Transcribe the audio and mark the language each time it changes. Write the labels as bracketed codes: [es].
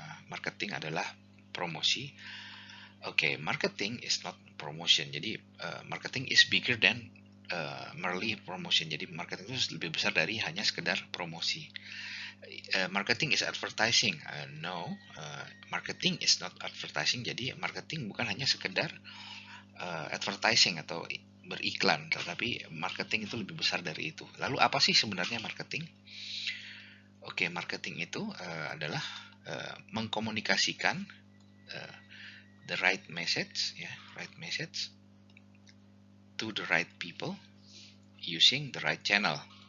[id] Marketing adalah promosi. [en] Oke, marketing is not promotion. [id] Jadi, [en] marketing is bigger than merely promotion. [id] Jadi, marketing itu lebih besar dari hanya sekedar promosi. [en] Marketing is advertising. No, marketing is not advertising. [id] Jadi, marketing bukan hanya sekedar advertising atau beriklan, tetapi marketing itu lebih besar dari itu. Lalu apa sih sebenarnya marketing? Oke, marketing itu adalah mengkomunikasikan uh, [en] the right message, ya, right message to the right people using the right channel.